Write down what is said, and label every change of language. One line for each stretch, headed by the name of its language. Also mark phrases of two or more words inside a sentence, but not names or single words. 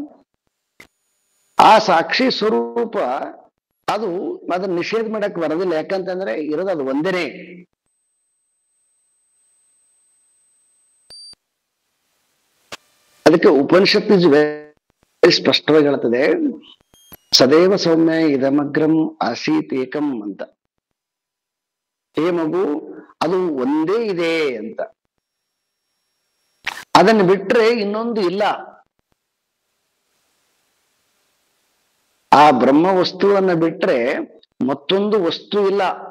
Kannada: ಆ ಸಾಕ್ಷಿ ಸ್ವರೂಪ ಅದನ್ನ ನಿಷೇಧ ಮಾಡಕ್ ಬರೋದಿಲ್ಲ. ಯಾಕಂತಂದ್ರೆ ಇರೋದು ಅದು ಒಂದೇನೆ. ಅದಕ್ಕೆ ಉಪನಿಷತ್ತು ವೆರಿ ಸ್ಪಷ್ಟವಾಗಿ ಹೇಳ್ತದೆ,
Sanskrit: ಸದೈವ ಸೌಮ್ಯ ಇದಮಗ್ರಂ ಆಸೀತ್ ಏಕಂ ಅಂತ.
Kannada: ಹೇ ಮಗು, ಅದು ಒಂದೇ ಇದೆ ಅಂತ. ಅದನ್ನು ಬಿಟ್ರೆ ಇನ್ನೊಂದು ಇಲ್ಲ. ಆ ಬ್ರಹ್ಮ ವಸ್ತುವನ್ನ ಬಿಟ್ರೆ ಮತ್ತೊಂದು ವಸ್ತು ಇಲ್ಲ.